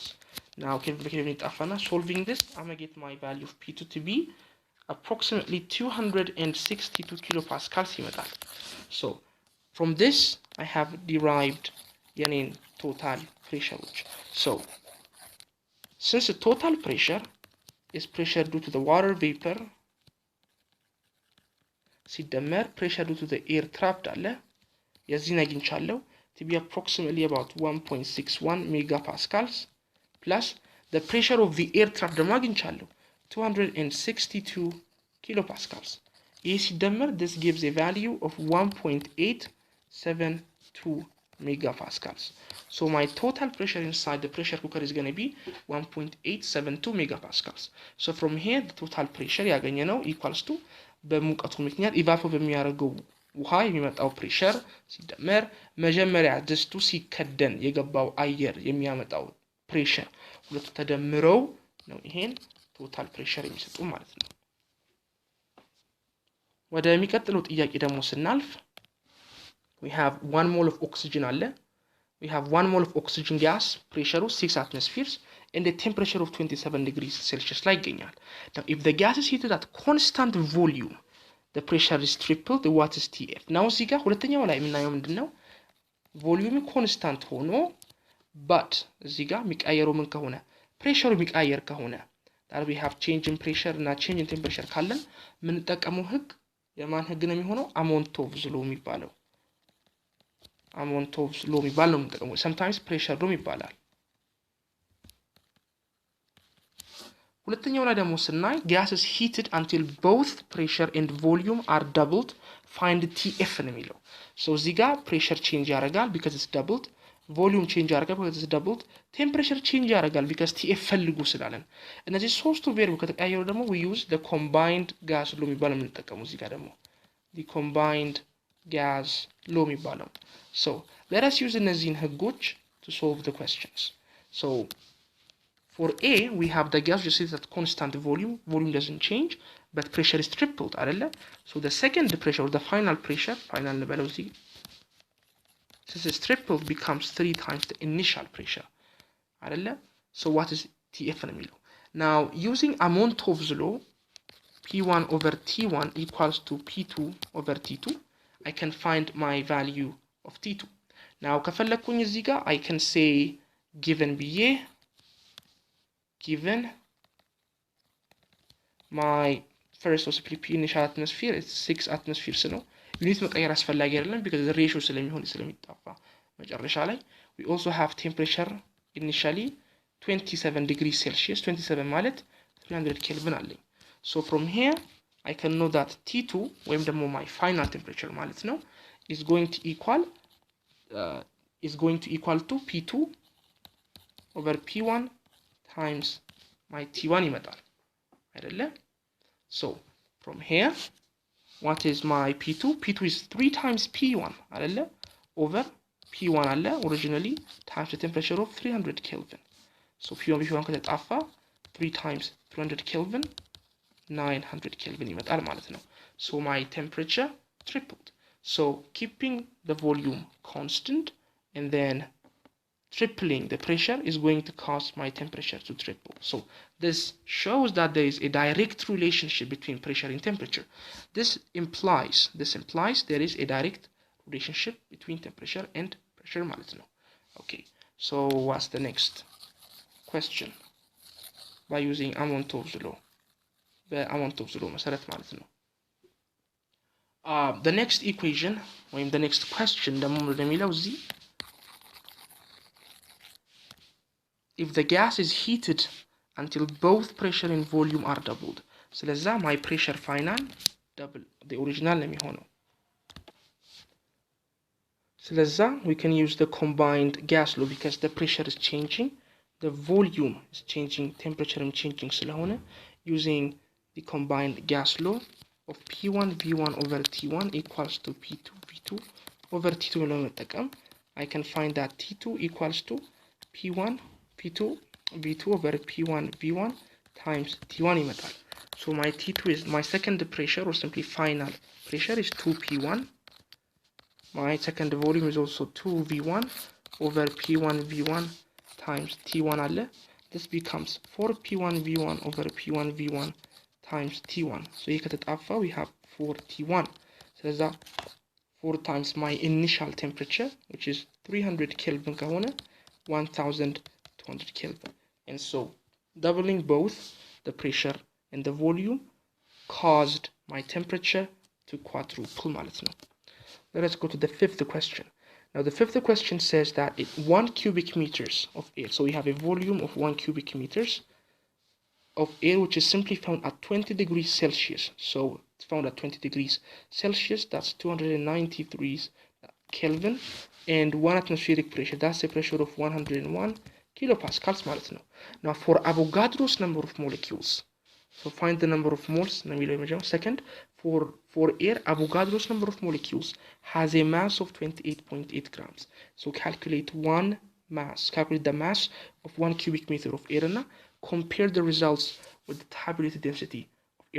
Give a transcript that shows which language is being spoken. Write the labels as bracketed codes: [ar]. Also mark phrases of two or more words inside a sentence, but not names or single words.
[en] Now solving this I'm gonna get my value of P2 to be approximately 262 kilopascals ይመጣል። So from this I have derived የኔን total pressure. So since the total pressure is pressure due to the water vapor ሲደመር pressure due to the air trapped [am] አለ የዚህን አግኝቻለሁ [en] to be approximately about 1.61 megapascals plus the pressure of the air trap [am] ደግሞ አግኝቻለሁ [en] 262 kilopascals [am] ይህ ሲደመር [en] this gives a value of 1.872 megapascals. So my total pressure inside the pressure cooker is going to be 1.872 megapascals. So from here the total pressure [am] ያገኘነው [en] equals to [am] በሙቀቱ ምክንያት ኢቫፖሬት በሚያደርገው ውሃ የሚመጣው ፕሬሸር ሲደመር መጀመሪያ ድስቱ ሲከደን የገባው አየር የሚያመጣው ፕሬሸር ሁለቱ ተደምረው ነው ይሄን [en] total pressure [am] የሚሰጡ ማለት ነው። ወደ የሚቀጥለው ጥያቄ ደግሞ ስናልፍ [en] we have 1 mole of oxygen አለ we have 1 mole of oxygen gas pressure 6 atmospheres and the temperature of 27 degrees Celsius [am] ላይ ይገኛል። [en] Now if the gas is heated at constant volume the pressure is tripled what is TF? [am] now እዚህ ጋር ሁለተኛው ላይ የምናየው ምንድነው [en] volume constant [am] ሆኖ but እዚህ ጋር የሚቀየረው ምን ከሆነ ፕሬሸሩ የሚቀየር ከሆነ [en] that we have change in pressure [am] እና [en] change in temperature [am] ካለን የምንጠቀመው ህግ የማን ህግ ነው የሚሆነው አሞንቶቭስ ሎ የሚባለው አሞንቶቭስ ሎ የሚባል ነው የምንጠቀመው [en] sometimes pressure law [am] ይባላል። ሁለተኛው ላይ ደግሞ ስናይ [en] gas is heated until both pressure and volume are doubled find TF ነው የሚለው so እዚህ ጋር pressure change ያደርጋል because it's doubled volume change ያደርጋል because it's doubled temperature change ያደርጋል because TF [am] ፈልጉ ስላለን እነዚህ ሶስቱ ቬሪብል ከተቀያየሩ ደግሞ [en] we use the combined gas law [am] የሚባለው የምንጠቀመው እዚህ ጋር ደግሞ [en] the combined gas law የሚባለው so let us use [am] እነዚህን ህጎች [en] to solve the questions. So for A we have the gas just at constant volume doesn't change but pressure is tripled አይደለ so the second pressure or the final pressure final [am] እንበለው እዚህ [en] since it's tripled becomes 3 times the initial pressure አይደለ so what is TF [am] ነው የሚለው [en] now using Amontov's law P1 over T1 equals to P2 over T2 I can find my value of T2 now [am] ከፈለኩኝ እዚህ ጋር [en] I can say given ብዬ given my first OCP initial atmosphere is 6 atmospheres [am] ነው ዩኒት መቀየር አስፈላጊ አይደለም [en] because the ratio [am] ስለሚጣፋ መጨረሻ ላይ [en] we also have temperature initially 27 degrees Celsius 27 ማለት 300 Kelvin አለኝ so from here I can know that T2 [am] ወይም ደግሞ [en] my final temperature [am] ማለት ነው [en] is going to equal to P2 over P1 times my T1 [am] ይመጣል አይደለ [en] so from here what is my P2 P2 is 3 times P1 አይደለ over P1 አለ originally times the temperature of 300 Kelvin so P1 ከተጣፋ 3 times 300 Kelvin 900 Kelvin [am] ይመጣል ማለት ነው [en] so my temperature tripled so keeping the volume constant and then tripling the pressure is going to cause my temperature to triple so this shows that there is a direct relationship between pressure and temperature this implies there is a direct relationship between temperature and pressure [am] ማለት ነው። [en] Okay, so what's the next question? By using Amontov's law. [am] በአሞንቶቭስ ሎ መሰረት ማለት ነው። [en] the next equation ወይም the next question [am] ደግሞ እንደሚለው እዚህ [en] if the gas is heated until both pressure and volume are doubled, ስለዛ my pressure final double the original [am] ነው የሚሆነው። [en] ስለዛ we can use the combined gas law because the pressure is changing, the volume is changing, temperature is changing ስለሆነ using the combined gas law of P1 V1 over T1 equals to P2 V2 over T2 ለመጠቀም I can find that T2 equals to P1 P2 V2 over P1 V1 times T1 ይመጣል። So my T2 is my second pressure or simply final pressure is 2P1. My second volume is also 2V1 over P1 V1 times T1 አለ. This becomes 4P1 V1 over P1 V1 times T1. So [am] ይህ ከተጣፋ [en] we have 4T1. ስለዛ 4 times my initial temperature which is 300 Kelvin ከሆነ 1200 Kelvin. And so doubling both the pressure and the volume caused my temperature to quadruple [am] ማለት ነው. [en] Let us go to the fifth question. Now the fifth question says that 1 cubic meters of air, so we have a volume of 1 cubic meters of air which is simply found at 20 degrees Celsius. So it's found at 20 degrees Celsius, that's 293 Kelvin, and 1 atmospheric pressure, that's a pressure of 101 kilopascals [am] ማለት ነው. [en] Now for Avogadro's number of molecules, so find the number of moles. Second, for air, Avogadro's number of molecules has a mass of 28.8 grams. So calculate the mass of 1 cubic meter of air and compare the results with the tabulated density of air.